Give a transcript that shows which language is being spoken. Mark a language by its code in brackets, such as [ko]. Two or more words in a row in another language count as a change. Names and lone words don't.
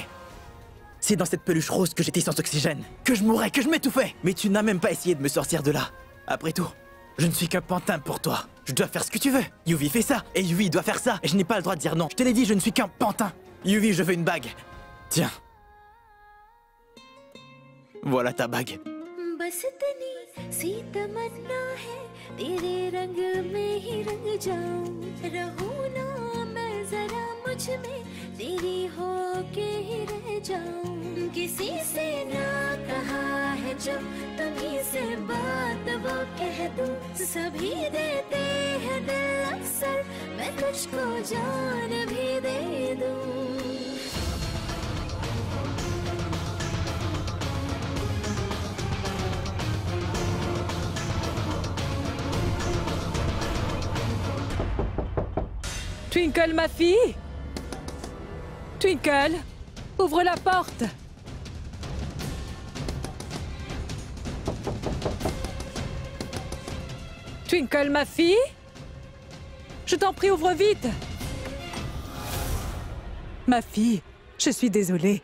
[fr] C'est dans cette peluche rose que j'étais sans oxygène, que je mourrais, que je m'étouffais. Mais tu n'as même pas essayé de me sortir de là. Après tout, je ne suis qu'un pantin pour toi. Je dois faire ce que tu veux. Yuvi fait ça, et Yuvi doit faire ça. Et je n'ai pas le droit de dire non. Je te l'ai dit, je ne suis qu'un pantin. Yuvi, je veux une bague. Tiens. Voilà ta bague. [hi] बस इतनी सी तमन्ना है तेरे रंग में ही रंग जाऊं रहूं ना मैं जरा मुझ में तेरी हो के ही रह जाऊं किसी से ना कहा है जो तुम्ही से बात वो कह दूं सभी देते हैं दिल अक्सर मैं तुझको जान भी दे दूं [fr] Twinkle, ma fille? Twinkle, ouvre la porte. Twinkle, ma fille? Je t'en prie, ouvre vite. Ma fille, je suis désolée.